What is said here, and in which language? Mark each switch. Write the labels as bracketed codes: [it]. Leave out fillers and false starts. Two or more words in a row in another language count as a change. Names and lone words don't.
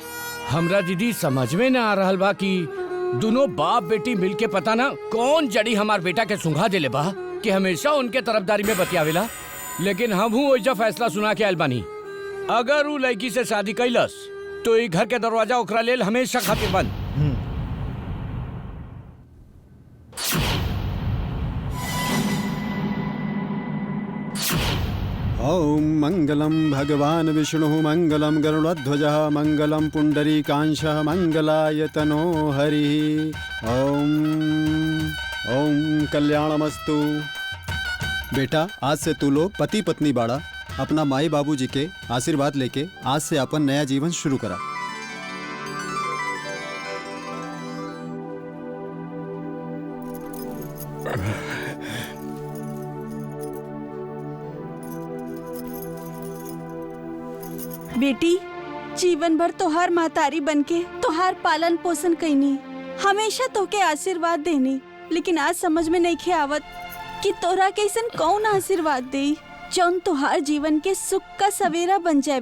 [bho] हमरा दीदी समझ में न आ रहल बा कि दोनों बाप बेटी मिलके पता ना कौन जड़ी हमार बेटा के सुंघा देले बा कि हमेशा उनके तरफदारी में बतियावेला। लेकिन हम हूँ ओइजा फैसला सुना के आयल बानी, अगर वो लड़की से शादी कैलस तो ई घर के दरवाजा ओकरा लेल हमेशा खातिर बंद। [sa] ओम मंगलम भगवान विष्णु मंगलम गरुड़ध्वजः मंगलम पुंडरीकांशः मंगलायतनो हरि। ओम ओम कल्याणमस्तु। [bho] बेटा आज से तू लोग पति पत्नी बाड़ा, अपना माई बाबूजी के आशीर्वाद लेके आज से अपन नया जीवन शुरू करा। बेटी जीवन भर तोहार महतारी बनके तोहार पालन पोषण कैनी, हमेशा तोके आशीर्वाद देनी, लेकिन आज समझ में नहीं खे आवत कि तोरा कैसन कौन आशीर्वाद दे जौन तोहार जीवन के सुख का सवेरा बन जाए।